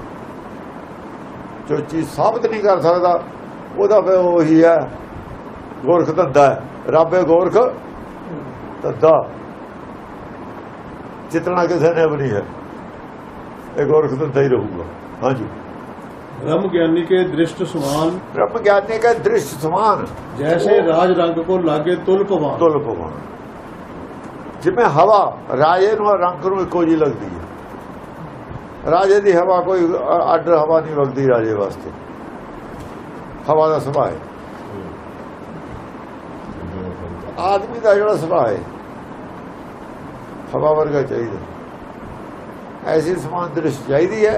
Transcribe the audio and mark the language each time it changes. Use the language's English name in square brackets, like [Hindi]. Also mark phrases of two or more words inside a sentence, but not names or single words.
[Punjabi] ਜੋ ਚੀਜ਼ ਸਾਬਤ ਨਹੀਂ ਕਰ ਸਕਦਾ ਉਹਦਾ ਫਿਰ ਉਹੀ ਹੈ ਗੋਰਖ ਧੰਦਾ ਹੈ, ਰੱਬੇ ਗੋਰਖ ਧੰਦਾ, ਜਿਤਨਾ ਕਿਸੇ ਨੇ ਵੀ ਨਹੀਂ ਹੈ, ਇਹ ਗੋਰਖ ਧੰਦਾ ਹੀ ਰਹੂਗਾ। ਹਾਂਜੀ। ਬ੍ਰਹਮ ਗਿਆਨੀ ਕੇ ਦ੍ਰਿਸ਼ਟ ਸਮਾਨ, ਬ੍ਰਹਮ ਗਿਆਨੀ ਕਾ ਦ੍ਰਿਸ਼ਟ ਸਮਾਨ, ਜੈਸੇ ਰਾਜ ਰੰਗ ਕੋ ਲਾਗੇ ਤੁਲ ਪਵਾਨ। ਤੁਲ ਪਵਾਨ ਜਿਮੇਂ ਹਵਾ ਰਾਜੇ ਨੂੰ ਰੰਗ ਨੂੰ ਇੱਕੋ ਜਿਹੀ ਲੱਗਦੀ ਹੈ। ਰਾਜੇ ਦੀ ਹਵਾ ਕੋਈ ਅੱਡ ਹਵਾ ਨਹੀਂ ਵਗਦੀ ਰਾਜੇ ਵਾਸਤੇ, ਹਵਾ ਦਾ ਸੁਭਾਅ ਹੈ। ਆਦਮੀ ਦਾ ਜਿਹੜਾ ਸੁਭਾਅ ਹੈ ਹਵਾ ਵਰਗਾ ਚਾਹੀਦਾ, ਐਸੀ ਸਮਾਨ ਦ੍ਰਿਸ਼ ਚਾਹੀਦੀ ਹੈ